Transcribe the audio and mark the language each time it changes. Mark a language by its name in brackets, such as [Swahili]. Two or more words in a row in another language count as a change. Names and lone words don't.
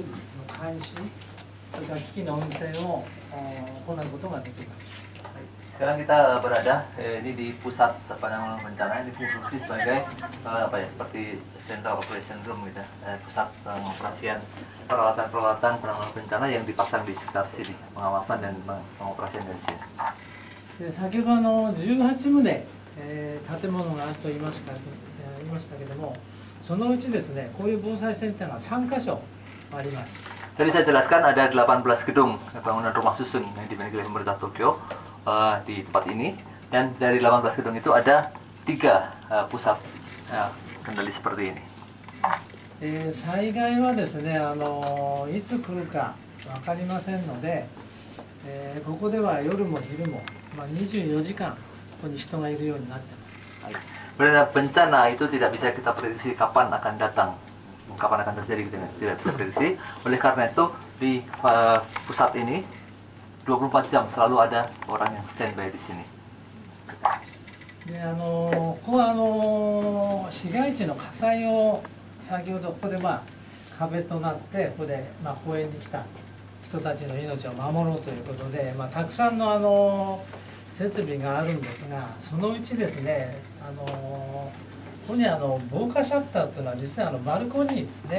[Japanese] 備の監視、それから機器の運転を行うことができます。 [Indonesian] Sekarang kita berada ini di pusat penanggulangan bencana, ini berfungsi sebagai seperti [English] Central Operation Room [Indonesian] gitu, pusat pengoperasian peralatan-peralatan penanggulangan bencana yang dipasang di sekitar sini, pengawasan dan pengoperasian dari sini. [Japanese] 先ほど18棟、建物があると言いましたけども、そのうちですね、こういう防災センターが3カ所あります。 [Indonesian] Tadi saya jelaskan ada 18 gedung bangunan rumah susun yang dimiliki oleh pemerintah Tokyo di tempat ini, dan dari 18 gedung itu ada 3 pusat kendali seperti ini. [Japanese] 災害はですね、いつ来るか分かりませんので、ここでは夜も昼も、24時間ここに人がいるようになってます。 [Indonesian] Benar, bencana itu tidak bisa kita prediksi kapan akan datang, kapan akan terjadi, kita tidak bisa prediksi. Oleh karena itu di pusat ini 24 jam selalu ada orang yang standby di sini. [Japanese] でここは市街地の火災を先ほどここで壁となってここで公園に来た人たちの命を守ろうということで、たくさんの設備があるんですが、そのうちですね、ここに防火シャッターというのは実はバルコニーですね。